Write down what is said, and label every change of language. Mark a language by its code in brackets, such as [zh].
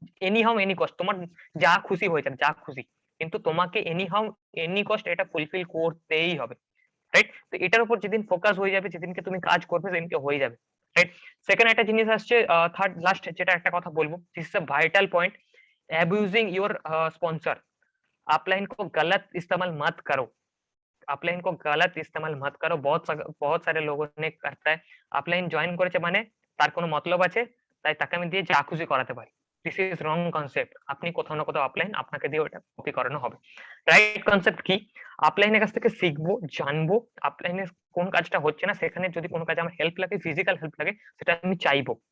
[bn] Any how any cost, তোমার যা খুশি হয়ে যাক, যা খুশি, কিন্তু তোমাকে এনি হাউ এনি কস্ট এটা ফুলফিল করতেই হবে, রাইট? তো এটার উপর যেদিন ফোকাস হয়ে যাবে, যেদিনকে তুমি কাজ করবে, সেদিনকে হয়ে যাবে, রাইট? সেকেন্ড একটা জিনিস আসছে, থার্ড লাস্ট যেটা একটা কথা বলবো, [en] This is a vital point. Abusing your sponsor. [hi] Upline को गलत इस्तेमाल मत करो। अपलाइन को गलत इस्तेमाल मत करो। बहुत सारे लोगों ने करता है, [bn] अपलाइन জয়েন করেছে মানে তার কোনো মতলব আছে, তাই তাকে আমি দিয়ে যা খুশি করাতে পারি। [en] This is wrong concept. [bn] আপনি কোথাও না কোথাও আপলাইন আপনাকে দিয়ে ওটা কপি করানো হবে। রাইট কনসেপ্ট কি? আপলাইনের কাছ থেকে শিখবো, জানবো, আপলাইনের কোন কাজটা হচ্ছে না, সেখানে যদি কোনো কাজে আমার হেল্প লাগে, ফিজিক্যাল হেল্প লাগে, সেটা আমি চাইবো।